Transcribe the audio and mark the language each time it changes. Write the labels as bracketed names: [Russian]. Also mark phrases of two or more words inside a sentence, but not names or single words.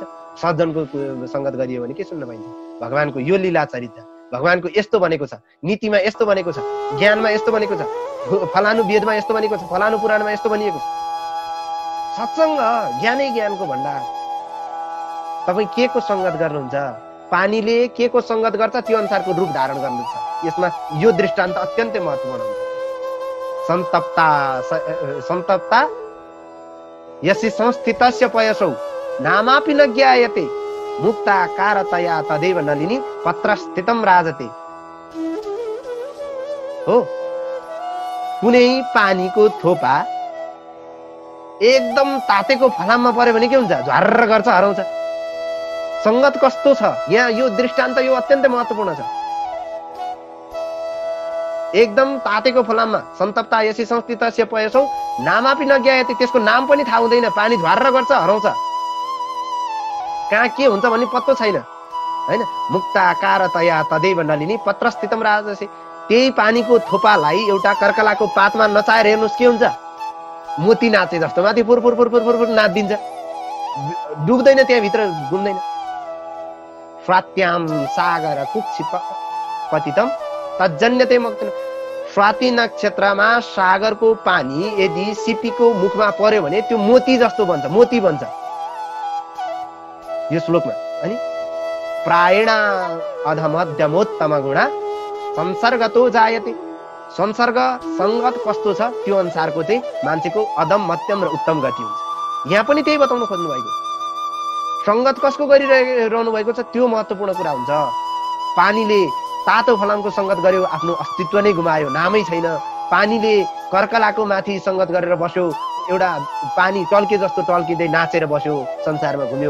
[Nepali] सज्जनको सङ्गत गरियो भने के सुन्न पाइन्छ? भगवानको यो लीला चरित्र, भगवानको यस्तो भनेको छ, नीतिमा यस्तो भनेको छ, ज्ञानमा यस्तो भनेको छ, फलानु वेदमा यस्तो भनेको छ, फलानु पुराणमा यस्तो भनिएको छ। सत्सङ्ग ज्ञानै ज्ञानको भण्डार। तपाईँ के को सङ्गत गर्नुहुन्छ, पानीले के को सङ्गत गर्छ त्यो अनुसारको रूप धारण गर्नुहुन्छ। यसमा यो दृष्टान्त अत्यन्तै महत्त्वपूर्ण हुन्छ। [Sanskrit] सन्तप्ता यसी संस्थितस्य पयसौ नामापि न ज्ञायते मुक्ता कारतया तदैव नलिनी पत्रस्थितम राजते। [Nepali] हो, कुनै पानीको थोपा एकदम तातेको फलाममा पर्यो भने के हुन्छ? झर्र गर्छ, हराउँछ। सङ्गत कस्तो छ? यहाँ यो दृष्टान्त यो अत्यन्तै महत्त्वपूर्ण छ। एकदम तातेको फलाममा [Sanskrit] सन्तप्ता यसी संस्थितस्य पयसौ नामापि न ज्ञायते, [Nepali] त्यसको नाम पनि थाहा हुँदैन, पानी झर्र गर्छ, हराउँछ, कहाँ के हुन्छ भन्ने पत्तो छैन हैन। [Sanskrit] मुक्ताकारतया तदैव नलिनी पत्रस्थितम राजसे। [Nepali] त्यही पानीको थोपालाई एउटा कर्कलाको पातमा नचाएर हेर्नुहोस् के हुन्छ? मोती नाचे जस्तो माथि फुर फुर फुर फुर फुर फुर नाच्दिन्छ, डुब्दैन, त्यहाँभित्र घुम्दैन। [Sanskrit] स्वात्याम सागर कुक्षिप पतितम तज्जन्यते मुक्तिन। [Nepali] स्वाति नक्षत्रमा सागरको पानी यदि सिपीको मुखमा पर्यो भने त्यो मोती जस्तो बन्छ, मोती बन्छ यो श्लोकमा। [Sanskrit] अनि प्रायण अधमध्यमोत्तम गुणा संसर्गतो जायते। [Nepali] संसर्ग सङ्गत कस्तो छ त्यो अनुसारको चाहिँ मान्छेको अधम मध्यम र उत्तम गति हुन्छ। यहाँ पनि त्यही बताउन खोज्नु भएको। सङ्गत कसको गरिरहनु भएको छ त्यो महत्त्वपूर्ण कुरा हुन्छ। पानीले तातो फलामको सङ्गत गर्यो, आफ्नो अस्तित्व नै गुमायो, नामै छैन। पानीले कर्कलाको माथि सङ्गत गरेर बस्यो, एउटा पानी टल्के जस्तो टल्किँदै नाचेर बस्यो, संसारमा घुम्यो।